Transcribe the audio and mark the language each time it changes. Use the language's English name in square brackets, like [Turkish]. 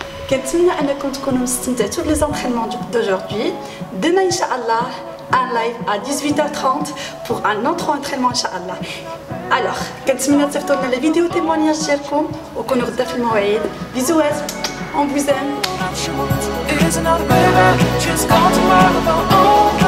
[Arabic] كنتمنى انكم تكونوا استمتعتوا لي زونطرينمون [French] d'aujourd'hui. Demain inchallah un live à 18h30 pour un autre entraînement inchallah. [Arabic] Alors كنتمنى تصيفطوا لنا لي فيديو تيمونياج ديالكم وكونوا غدا في الموعد. [French] بيزوات on vous aime.